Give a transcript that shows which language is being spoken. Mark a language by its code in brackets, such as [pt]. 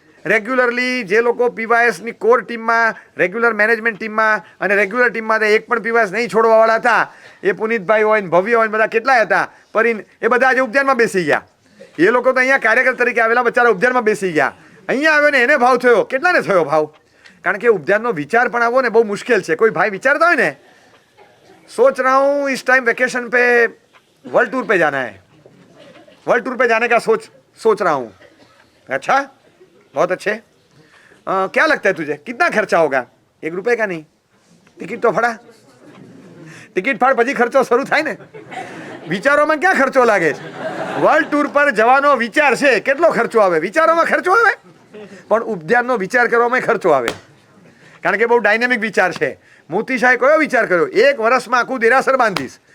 [gu] Regularly જે લોકો પીવાયએસની core ટીમમાં, રેગ્યુલર મેનેજમેન્ટ ટીમમાં અને રેગ્યુલર ટીમમાં એક પણ પીવાયએસ નહીં છોડવાવાળા હતા, એ પુનિતભાઈ હોય ને ભવ્ય હોય ને બધા કેટલાય હતા, પરીન, એ બધા આજે ઉપજાનમાં બેસી ગયા. એ લોકો તો અહીંયા કાર્યકર તરીકે આવેલા બચારા ઉપજાનમાં બેસી ગયા. અહીંયા આવ્યો ને એને ભાવ થયો. કેટલાને થયો ભાવ? કારણ કે ઉપજાનનો વિચાર પણ આવો ને બહુ મુશ્કેલ છે. કોઈ ભાઈ વિચારતા હોય ને, [hi] सोच रहा हूँ इस टाइम वेकेशन पे वर्ल्ड टूर पे जाना है, वर्ल्ड टूर पे जाने का सोच रहा हूँ. अच्छा, बहुत अच्छे. क्या लगता है तुझे कितना खर्चा होगा? 1 रुपये का नहीं. [gu] ટિકિટ તો ફડા, ટિકિટ ફાડ પછી ખર્ચો શરૂ થાય ને. વિચારોમાં ક્યાં ખર્ચો લાગે છે? વર્લ્ડ ટૂર પર જવાનો વિચાર છે, કેટલો ખર્ચો આવે? વિચારોમાં ખર્ચો આવે, પણ ઉપધ્યાનનો વિચાર કરવામાં ખર્ચો આવે. કારણ કે બહુ ડાયનેમિક વિચાર છે. મોતીશાહે કયો વિચાર કર્યો? 1 વર્ષમાં આખું દેરાસર બાંધીશ.